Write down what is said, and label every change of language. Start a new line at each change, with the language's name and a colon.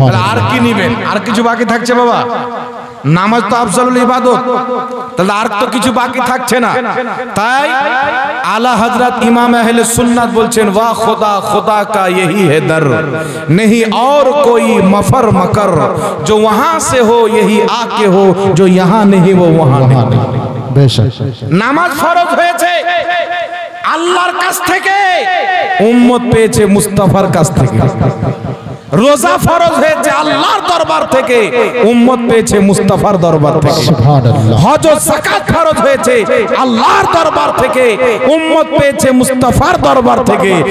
Bangla: আর কি নিবেন? আর কিছু বাকি থাকছে বাবা? নামাজ তো আফজালুল ইবাদত, তাহলে আর তো কিছু বাকি থাকছে না। তাই আলা হযরত ইমাম আহলে সুন্নাত বলছেন,
Hindi: ওয়া খুদা, খুদা কা यही है दर, नहीं और कोई मफर मकर, जो वहां से हो यही आके हो, जो यहां नहीं वो वहां नहीं।
Bangla: बेशक নামাজ ফরজ হয়েছে আল্লাহর কাছ থেকে, উম্মত পেয়েছে মুস্তাফার কাছ থেকে। রোজা ফরজ হয়েছে আল্লাহর দরবার থেকে, উম্মত পেয়েছে মুস্তাফার দরবার থেকে। সুবহানাল্লাহ। হজ ও যাকাত ফরজ হয়েছে আল্লাহর দরবার থেকে, উম্মত পেয়েছে মুস্তাফার দরবার থেকে।